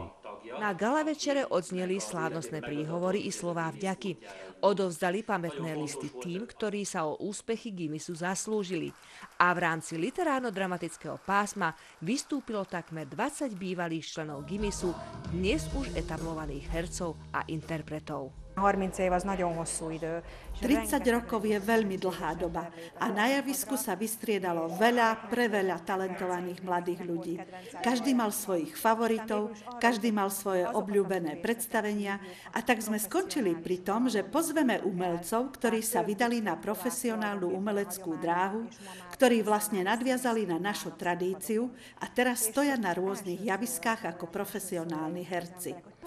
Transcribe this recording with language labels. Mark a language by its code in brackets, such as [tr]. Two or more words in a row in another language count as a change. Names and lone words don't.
[sk] Na gala večere odzneli slávnostné príhovory i slová vďaky. Odovzdali pamätné listy tým, ktorí sa o úspechy Gimisu zaslúžili. A v rámci literárno-dramatického pásma vystúpilo takmer 20 bývalých členov Gimisu, dnes už etablovaných hercov a interpretov. [hu] 30 év az nagyon hosszú idő. [sk] 30 rokov je veľmi dlhá doba a na javisku sa vystriedalo veľa, preveľa talentovaných mladých ľudí. Každý mal svojich favoritov, každý mal svoje obľúbené predstavenia a tak sme skončili pri tom, že pozveme umelcov, ktorí sa vydali na profesionálnu umeleckú dráhu, ktorí vlastne nadviazali na našu tradíciu a teraz stoja na rôznych javiskách ako profesionálni herci.